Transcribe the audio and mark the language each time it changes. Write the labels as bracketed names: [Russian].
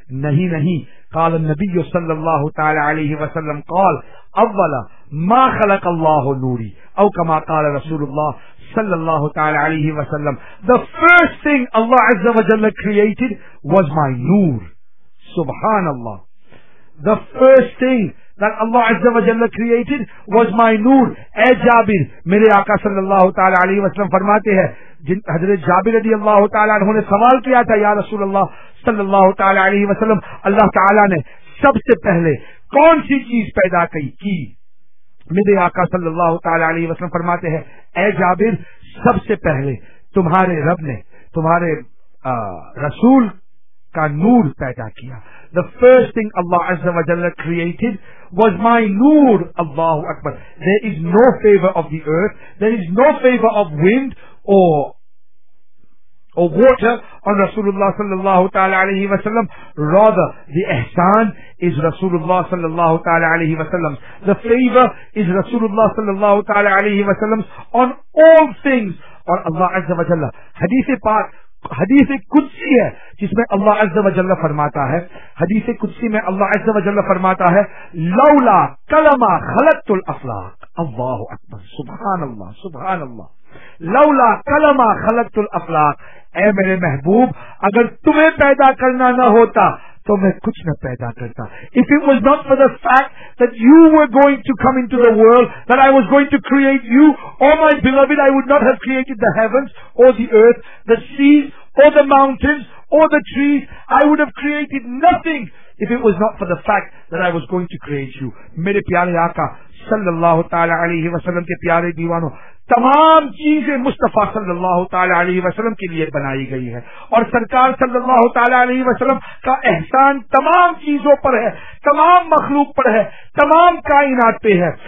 [Urdu] نہیں نہیں, [Arabic] قال النبی صلی اللہ تعالی علیہ وسلم قال اول ما خلق اللہ نوری او کما قال رسول اللہ صلی اللہ تعالی علیہ وسلم [English] the first thing Allah عز و جل created was my [Arabic] نور. [English] سبحان اللہ, the first thing that Allah عز و جل created was my نور. [Urdu] اے جابر, میرے آقا صلی اللہ تعالی علیہ وسلم فرماتے ہیں, جن حضرت جابر رضی اللہ تعالیٰ عنہ نے سوال کیا تھا, یا رسول اللہ صلی اللہ تعالی علیہ وسلم, اللہ تعالیٰ نے سب سے پہلے کون سی چیز پیدا کی؟ میرے آقا صلی اللہ تعالی علیہ وسلم فرماتے ہیں, اے جابر, سب سے پہلے تمہارے رب نے تمہارے رسول کا نور پیدا کیا. [English] The first thing Allah عز و جل created was my نور. اللہ اکبر. There is no favor of the earth, there is no favor of wind or water on Rasulullah sallallahu ta'ala alayhi wa sallam. Rather, the ihsan is Rasulullah sallallahu ta'ala alayhi wa sallam. The favor is Rasulullah sallallahu ta'ala alayhi wa sallam on all things. Or Allah azza wa jalla. [Urdu] حدیث قدسی ہے جس میں اللہ عز و جل فرماتا ہے, حدیث قدسی میں اللہ عز و جل فرماتا ہے, [Arabic] لولا کلما خلقت الافلاق. [Urdu] اللہ اکبر. سبحان اللہ, سبحان اللہ. [Arabic] لولا کلما خلقت الافلاق, [Urdu] اے میرے محبوب, اگر تمہیں پیدا کرنا نہ ہوتا تو میں کچھ نہ پیدا کرتا. [English] If it was not for the fact that you were going to come into the world, that I was going to create you, oh my beloved, I would not have created the heavens or the earth, the seas or the mountains or the trees. I would have created nothing if it was not for the fact that I was going to create you. [Urdu] میرے پیارے آقا صلی اللہ تعالی علیہ وسلم کے پیارے دیوانوں, تمام چیزیں مصطفیٰ صلی اللہ تعالی علیہ وسلم کے لیے بنائی گئی ہے اور سرکار صلی اللہ تعالی علیہ وسلم کا احسان تمام چیزوں پر ہے, تمام مخلوق پر ہے, تمام کائنات پہ ہے.